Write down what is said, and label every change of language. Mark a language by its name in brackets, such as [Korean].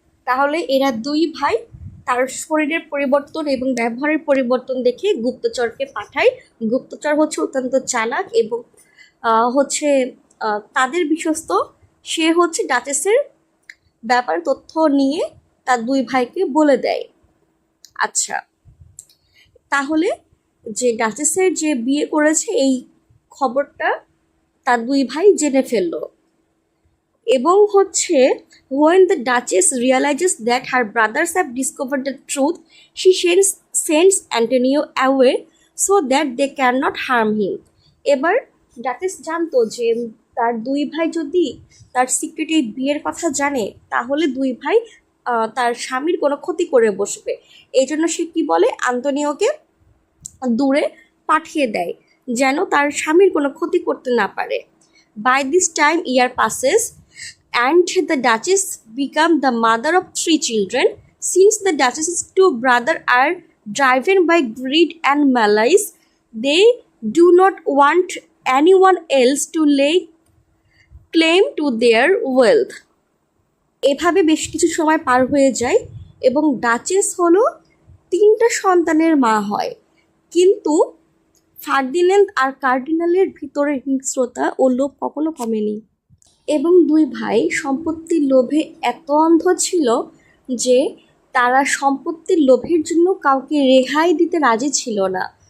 [Bangla] তাহলে এরা দুই ভাই তার শরীরের পরিবর্তন এবং ব্যবহারের পরিবর্তন দেখে গুপ্তচরকে পাঠায়। গুপ্তচর হচ্ছে অত্যন্ত চালাক এবং হচ্ছে তাদের বিশ্বস্ত। সে হচ্ছে ডাচেসের ব্যাপার তথ্য নিয়ে তার দুই ভাইকে বলে দেয়। আচ্ছা, তাহলে যে ডাচেসের যে বিয়ে করেছে এই খবরটা তার দুই ভাই জেনে ফেললো এবং হচ্ছে [English] when the Duchess realizes that her brothers have discovered the truth, she sends Antonio away so that they cannot harm him. [Bangla] এবার ডাচেস জানতো যে তার দুই ভাই যদি তার সিক্রেট এই বিয়ের কথা জানে তাহলে দুই ভাই তার স্বামীর কোনো ক্ষতি করে বসবে। এই জন্য সে কি বলে, আন্তোনিওকে দূরে পাঠিয়ে দেয় যেন তার স্বামীর কোনো ক্ষতি করতে না পারে। [English] By this time year passes and the Duchess become the mother of 3 children. Since the Duchess's 2 brothers are driven by greed and malice, they do not want anyone else to lay claim to their wealth. [Bangla] এভাবে বেশ কিছু সময় পার হয়ে যায় এবং duchess হলো 3টা সন্তানের মা হয়, কিন্তু ফার্দিন্যান্দ আর কার্ডিনালের ভিতরে হিংস্রতা ও লোভ কখনো কমেনি এবং দুই ভাই সম্পত্তির লোভে এত অন্ধ ছিল যে তারা সম্পত্তির লোভের জন্য কাউকে রেহাই দিতে রাজি ছিল না।